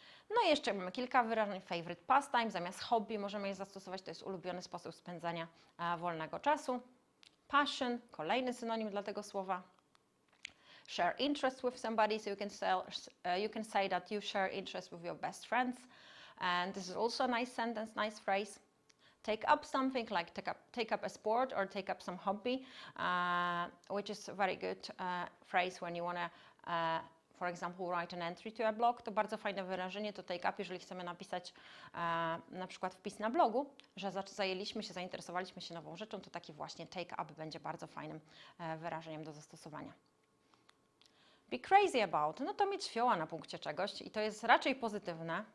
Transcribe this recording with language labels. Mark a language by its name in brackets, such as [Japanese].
[Polish] No i jeszcze mamy kilka wyrażeń. Favorite pastime, zamiast hobby możemy je zastosować, to jest ulubiony sposób spędzania wolnego czasu. Passion, kolejny synonim dla tego słowa. [English] Share interest with somebody, so you can say that you share interest with your best friends. And this is also a nice sentence, nice phrase. Take up something like take up a sport or take up some hobby, which is a very good phrase when you want to, for example, write an entry to a blog. [Polish] To bardzo fajne wyrażenie, to take up, jeżeli chcemy napisać na przykład wpis na blogu, że zainteresowaliśmy się nową rzeczą, to taki właśnie take up będzie bardzo fajnym wyrażeniem do zastosowania. [English] Be crazy about, [Polish] no to mieć fioła na punkcie czegoś i to jest raczej pozytywne.